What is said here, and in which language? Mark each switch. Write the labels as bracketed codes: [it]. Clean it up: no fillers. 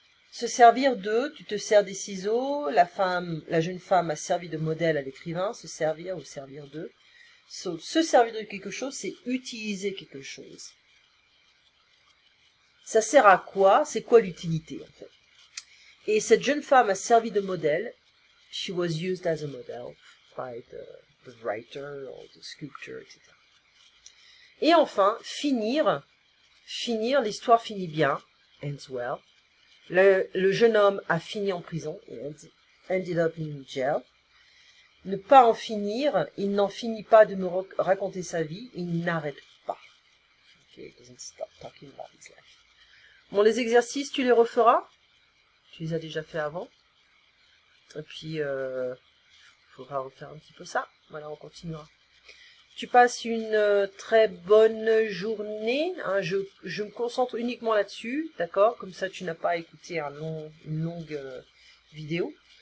[fr] Se servir de, tu te sers des ciseaux, la jeune femme a servi de modèle à l'écrivain, se servir ou servir de. So, se servir de quelque chose, c'est utiliser quelque chose. Ça sert à quoi? C'est quoi l'utilité en fait? Et cette jeune femme a servi de modèle. [en] She was used as a model by the writer or the sculptor, etc. [fr] Et enfin, finir, l'histoire finit bien, [en] ends well. [fr] Le jeune homme a fini en prison, [en] ended up in jail. [fr] Ne pas en finir, il n'en finit pas de me raconter sa vie, il n'arrête pas. [en] Okay, he doesn't stop talking about his life. [fr] Bon, les exercices, tu les referas? Tu les as déjà fait avant. Et puis, il faudra refaire un petit peu ça. Voilà, on continuera. Tu passes une très bonne journée. Hein, je me concentre uniquement là-dessus, d'accord? Comme ça, tu n'as pas à écouter une longue vidéo.